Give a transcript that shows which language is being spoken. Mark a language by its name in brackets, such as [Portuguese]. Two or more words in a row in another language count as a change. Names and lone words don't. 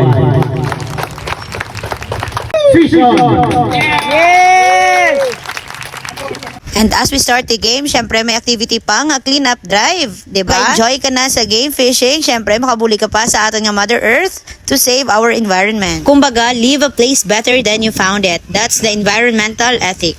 [English] Vision! And as we start the game, [Hiligaynon] syempre may activity pa nga [English] clean up drive, [Filipino] di ba? [Hiligaynon] Enjoy ka na sa [English] game fishing, [Hiligaynon] syempre makabuli ka pa sa aton nga [English] Mother Earth to save our environment. Kumbaga, leave a place better than you found it. That's the environmental ethic.